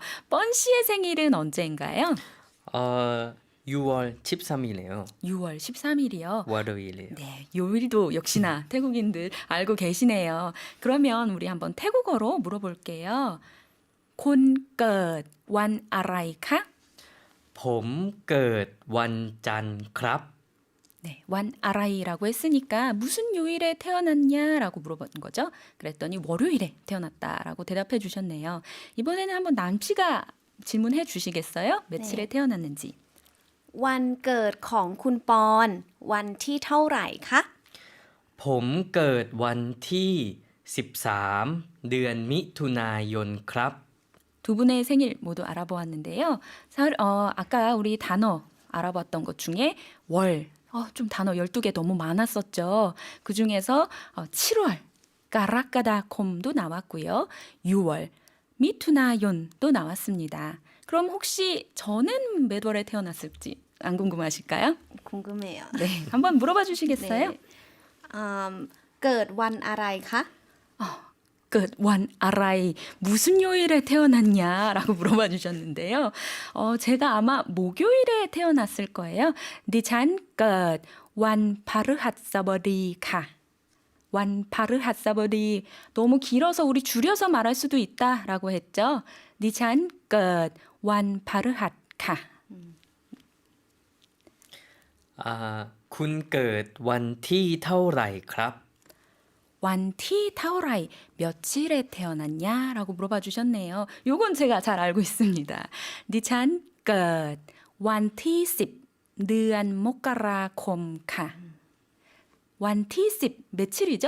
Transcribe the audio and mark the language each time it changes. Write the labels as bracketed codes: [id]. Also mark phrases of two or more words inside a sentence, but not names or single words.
[ko] 뻔씨의 생일은 언제인가요? 6월 13일이에요. 6월 13일이요. 월요일이에요. 네, 요일도 역시나 태국인들 알고 계시네요. 그러면 우리 한번 태국어로 물어볼게요. [th] คุณเกิดวันอะไรคะ? ผมเกิดวันจันทร์ครับ [ko] 네, 완 아라이라고 했으니까 무슨 요일에 태어났냐라고 물어본 거죠. 그랬더니 월요일에 태어났다라고 대답해 주셨네요. 이번에는 한번 남씨가 질문해 주시겠어요? 며칠에 네. 태어났는지. [th] วันเกิดของคุณปอนวันที่เท่าไหร่คะ ผมเกิดวันที่ 13 เดือนมิถุนายนครับ [ko] 두 분의 생일 모두 알아보았는데요. 아까 우리 단어 알아봤던 것 중에 월, 좀 단어 12개 너무 많았었죠. 그 중에서 7월, 까라까다콤도 나왔고요. 6월, 미투나욘도 나왔습니다. 그럼 혹시 저는 몇 월에 태어났을지 안 궁금하실까요? 궁금해요. 네, 한번 물어봐 주시겠어요? 네. [th] เกิดวันอะไรคะ เกิด วัน อะไร, [ko] 무슨 요일에 태어났냐라고 물어봐 주셨는데요. 제가 아마 목요일에 태어났을 거예요. [th] ดิฉันเกิด วันพฤหัสบดีค่ะ. วันพฤหัสบดี. [ko] 너무 길어서 우리 줄여서 말할 수도 있다라고 했죠. [th] ดิฉันเกิด วันพฤหัสค่ะ. คุณเกิดวันที่เท่าไหร่ครับ วันที่เท่าไหร่ [ko] 며칠에 태어났냐라고 물어봐 주셨네요. 요건 제가 잘 알고 있습니다. [th] ดิฉันเกิดวันที่ 10 เดือน มกราคมค่ะ. [ko] 완티 10 며칠이죠?